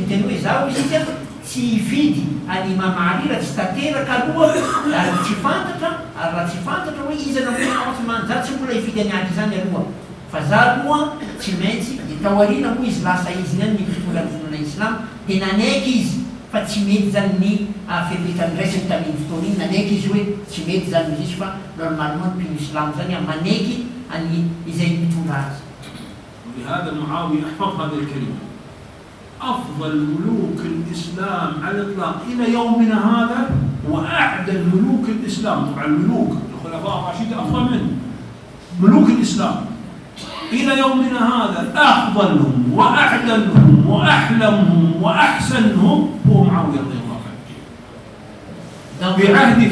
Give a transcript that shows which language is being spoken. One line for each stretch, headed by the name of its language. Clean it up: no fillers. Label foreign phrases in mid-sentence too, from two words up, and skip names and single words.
Malagasy: miteny hoe zaho izy tsy hividy any Imam Ali raha tsy tanteraka aloha ary tsy fantatra hoe izy namona Othman za tsy mbola hividy any Ali zany aloha fa za aloha tsy maintsy dia taoriana moa izy lasa izy any mitondra ny finoana islam dia nanaiky izy fa tsy mety zany ny fepetrany tamin'ny fotoana iny nanaiky izy hoe tsy mety zany izy fa normalement ny mpino islam zany manaiky any izay mitondra azy.
Arabic: ولهذا معاوية احفظ هذه الكلمة أفضل ملوك الإسلام على الإطلاق إلى يومنا هذا وأعدل ملوك الإسلام. طبعا الملوك الخلفاء الراشدين أفضل منه ملوك الإسلام إلى يومنا هذا أفضلهم وأعدلهم وأحلمهم وأحسنهم هو معاوية رضي الله عنه.